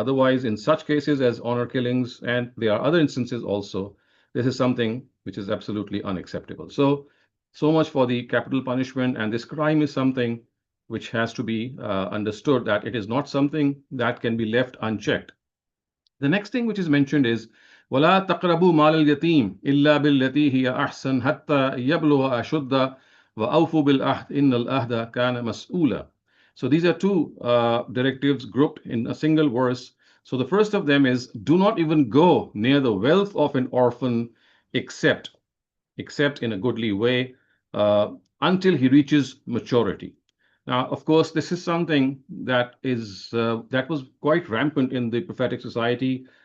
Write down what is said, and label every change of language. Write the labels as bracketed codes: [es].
[en] Otherwise, in such cases as honor killings, and there are other instances also, this is something which is absolutely unacceptable. So much for the capital punishment, and this crime is something which has to be understood that it is not something that can be left unchecked. The next thing which is mentioned is [ar] وَلَا تَقْرَبُوا مَالَ الْيَتِيمِ إِلَّا بِالَّتِي هِيَ أَحْسَنُ حَتَّى يَبْلُغَ أَشُدَّهُ وَأَوْفُوا بِالْعَهْدِ إِنَّ الْعَهْدَ كَانَ مَسْئُولًا. [en] So these are two directives grouped in a single verse. So the first of them is, do not even go near the wealth of an orphan except in a goodly way uh, until he reaches maturity. Now, of course, this is something that was quite rampant in the prophetic society.